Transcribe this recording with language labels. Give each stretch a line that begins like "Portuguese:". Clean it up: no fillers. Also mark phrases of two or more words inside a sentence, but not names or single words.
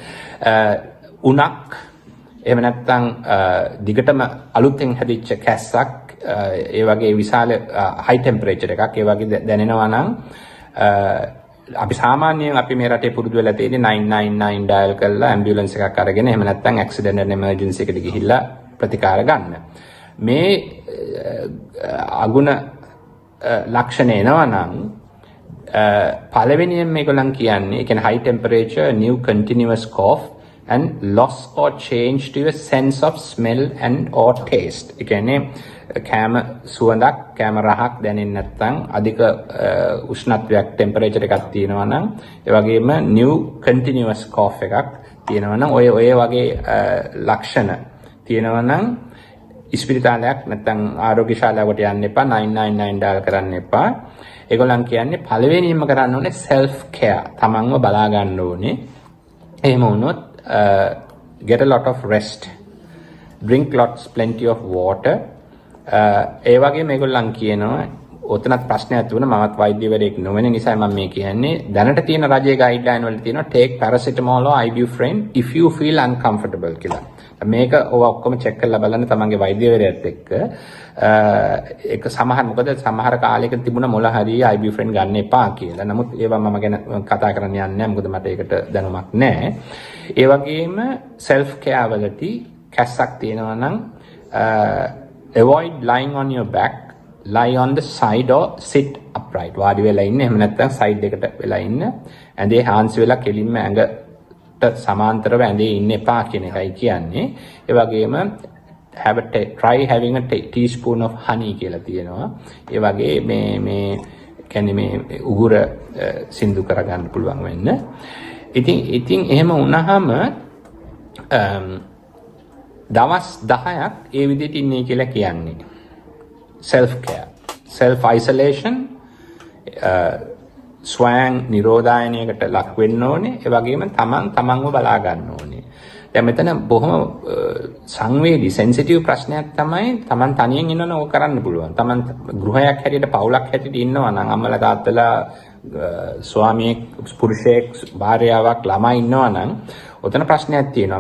Sinhala: උණක් එහෙම නැත්නම් දිගටම අලුතෙන් හැදිච්ච කැස්සක්, ඒ වගේ විශාල
English: high temperature
Sinhala: එකක් ඒ වගේ දැනෙනවා නම් අපි සාමාන්‍යයෙන් අපි මේ රටේ පුරුදු වෙලා තියෙන්නේ 999 ඩයල් කරලා ඇම්බියුලන්ස් එකක් අරගෙන එහෙම නැත්නම්
English: accident and emergency
Sinhala: එකට ගිහිල්ලා ප්‍රතිකාර ගන්න. මේ අගුණ ලක්ෂණ එනවා නම් පළවෙනියෙන් මේගොල්ලන් කියන්නේ ඒ කියන්නේ
English: high temperature, new continuous cough and loss or change to your sense of smell and or taste.
Sinhala: ඒ කියන්නේ කෑම සුවඳක්, කෑම රහක් දැනෙන්නේ නැත්නම් අධික උෂ්ණත්වයක් ටෙම්පරේචර් එකක් තියෙනවා නම්, ඒ වගේම
English: new continuous cough
Sinhala: එකක් තියෙනවා නම්, ඔය වගේ ලක්ෂණ තියෙනවා නම් ඉස්පිරිතාලයක් නැත්නම් ආරෝග්‍ය ශාලාවකට යන්න එපා, 999 ඩයල් කරන්න එපා. ඒගොල්ලන් කියන්නේ පළවෙනියෙන්ම කරන්න ඕනේ
English: self care,
Sinhala: තමන්ව බලා ගන්න ඕනේ. එහෙම වුණොත්
English: get a lot of rest, drink plenty of water,
Sinhala: ඒ වගේ මේගොල්ලන් කියනවා ඔතනත් ප්‍රශ්නයක් තිබුණා මමත් වෛද්‍යවරයෙක් නොවන නිසා මම මේ කියන්නේ දැනට තියෙන රජයේ ගයිඩ්ලයින් වල තියෙනවා
English: take paracetamol or ibuprofen if you feel uncomfortable
Sinhala: කියලා. මේක ඔය ඔක්කොම චෙක් කරලා බලන්න තමන්ගේ වෛද්‍යවරයාත් එක්ක ඒක මොකද සමහර කාලයක තිබුණ මොළ හරිය ibuprofen ගන්න එපා කියලා. නමුත් ඒවා මම ගැන කතා කරන්න යන්නේ නැහැ මොකද මට ඒකට දැනුමක් නැහැ. ඒ වගේම
English: self care
Sinhala: වලදී කැස්සක් තියෙනවා නම්
English: avoid lying on your back, lie on the side or sit upright.
Sinhala: වාඩි වෙලා ඉන්න එහෙම නැත්නම් side එකට වෙලා ඉන්න. ඇඳේ හාන්සි වෙලා කෙලින්ම ඇඟට සමාන්තරව ඇඳේ ඉන්න එපා කියන එකයි කියන්නේ. ඒ වගේම
English: try having a teaspoon of honey
Sinhala: කියලා තියෙනවා. ඒ වගේ මේ කියන්නේ මේ උගුර සින්දු කරගන්න පුළුවන් වෙන්න. ඉතින් එහෙම වුණාම දවස් 10ක් ඒ විදිහට ඉන්නේ කියලා කියන්නේ.
English: self care, self isolation,
Sinhala: ස්වයං නිරෝධායනයකට ලක් වෙන්න ඕනේ. ඒ වගේම තමන්ව බලා ගන්න ඕනේ. දැන් මෙතන බොහොම සංවේදී sensitive ප්‍රශ්නයක් තමයි තමන් තනියෙන් ඉන්නවනම් ඕක කරන්න පුළුවන්. තමන් ගෘහයක් හැටියට පවුලක් හැටියට ඉන්නවා නම් අම්මලා තාත්තලා ස්වාමියෙක් පුරුෂයෙක් භාර්යාවක් ළමයි ඉන්නවා නම් ඔතන ප්‍රශ්නයක් තියෙනවා.